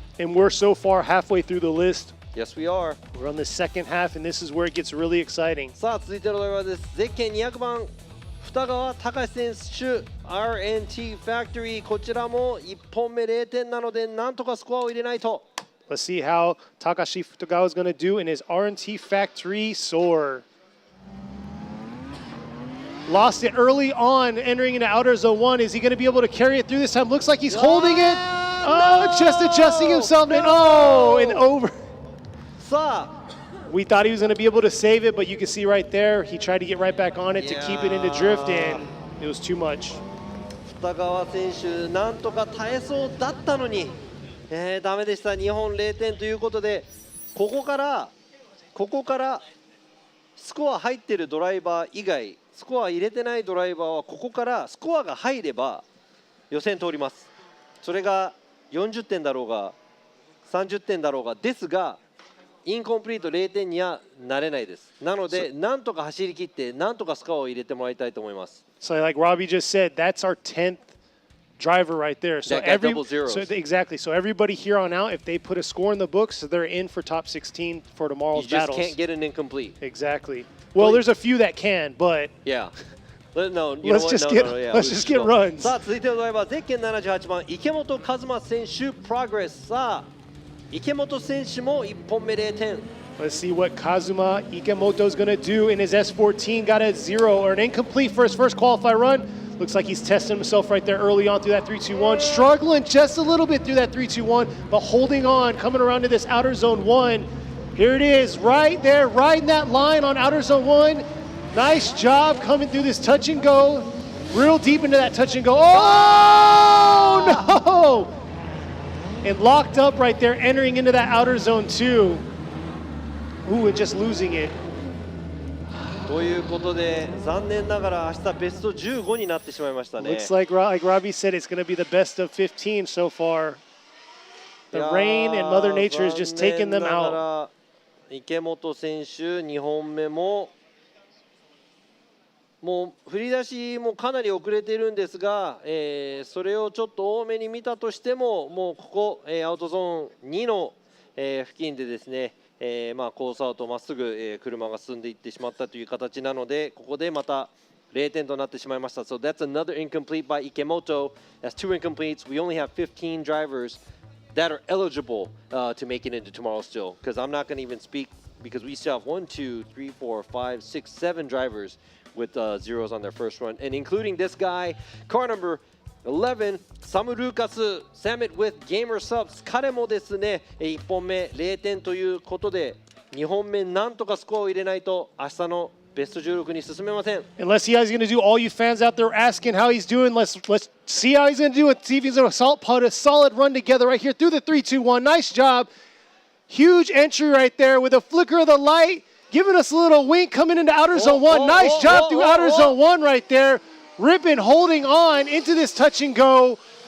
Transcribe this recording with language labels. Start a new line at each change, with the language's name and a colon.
English: And we're so far halfway through the list. Yes, we are. We're on the second half, and this is where it gets really exciting.
Japanese: さあ、続いてのドライバーです。ゼッケン200番、二川隆選手、RNT ファクトリー。こちらも1本目0点なので、なんとかスコアを入れないと。
English: Let's see how Takashi Futagawa is going to do in his RNT Factory Soar. Lost it early on, entering into outer zone 1. Is he going to be able to carry it through this time? Looks like he's holding it. Oh, just adjusting himself. And oh, and over.
Japanese: さあ、
English: We thought he was going to be able to save it, but you can see right there, he tried to get right back on it to keep it into drift, and it was too much.
Japanese: 二川選手、なんとか耐えそうだったのに、ダメでした。 2本0点ということで、ここからスコア入ってるドライバー以外、スコア入れてないドライバーはここからスコアが入れば予選通ります。それが40点だろうが30点だろうがですが、インコンプリート0点にはなれないです。なので、なんとか走り切って、なんとかスコアを入れてもらいたいと思います。
English: So like Robbie just said, that's our 10th driver right there. So That got double zeros. Exactly. So everybody here on out, if they put a score in the books, they're in for top 16 for tomorrow's You just battles. can't get an incomplete. Exactly. Well, there's a few that can, but Yeah. No, let's just get runs.
Japanese: さあ、続いてのドライバー、ゼッケン78番、池本和真選手、プログレス。さあ、池本選手も1本目0点。
English: Let's see what Kazuma Ikemoto is going to do in his S14. Got a 0 or an incomplete for his first qualify run. Looks like he's testing himself right there early on through that 3-2-1. Struggling just a little bit through that 3-2-1, but holding on, coming around to this outer zone 1. Here it is, right there, riding that line on outer zone 1. Nice job coming through this touch and go. Real deep into that touch and go. Oh, no! And locked up right there, entering into that outer zone 2. Ooh, and just losing it.
Japanese: ということで、残念ながら明日ベスト15になってしまいましたね。
English: Looks like Robbie said, it's going to be the best of 15 so far. The rain and Mother Nature is just taking them
Japanese: 残念なが
English: out.
Japanese: ら池本選手2本目ももう振り出しもかなり遅れているんですが、それをちょっと多めに見たとしても、もうここ、アウトゾーン2の、付近でですね、まあ、コースアウトまっすぐ、車が進んでいってしまったという形なので、ここでまた0点となってしまいました。
English: So that's another incomplete by Ikemoto. That's 2 incompletes. We only have 15 drivers that are eligible to make it into tomorrow still, because I'm not going to even speak, because we still have 1, 2, 3, 4, 5, 6, 7 drivers with zeros on their first run, and including this guy, car number
Japanese: 11、サム・ルーカス、Summit with Gamer Subs。彼もですね、1本目0点ということで、2本目なんとかスコアを入れないと、明日のベスト16に進めません。
English: And let's see how he's going to do. All you fans out there asking how he's doing. Let's see how he's going to do it. See if he's going to put a solid run together right here through the 3-2-1. Nice job. Huge entry right there with a flicker of the light, giving us a little wink coming into outer zone 1. Nice job through outer zone 1 right there. Rippin holding on into this touch and go.